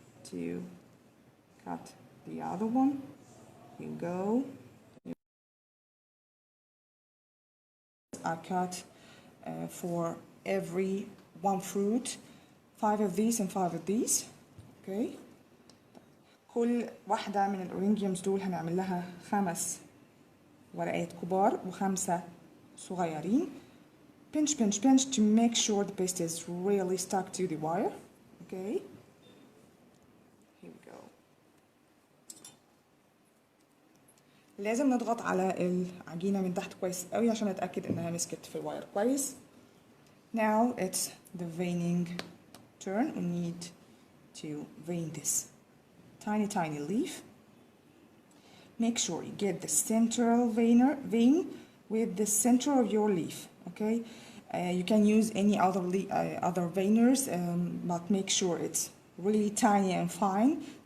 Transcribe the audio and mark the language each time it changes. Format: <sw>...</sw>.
<en>to cut the other one. Here you go. I cut for every one fruit 5 of these and 5 of these. Okay.</en> <ar>كل واحدة من الأورينجيومز دول هنعمل لها 5 ورقات كبار و5 صغيرين.</ar> <en>Pinch, pinch, pinch to make sure the paste is really stuck to the wire. Okay. Here we go.</en> <ar>لازم نضغط على العجينة من تحت كويس قوي عشان نتأكد إنها مسكت في الواير كويس.</ar> <en>Now it's the veining turn. We need to vein this tiny leaf. Make sure you get the central vein with the center of your leaf. Okay, you can use any other other veiners, but make sure it's really tiny and fine.</en>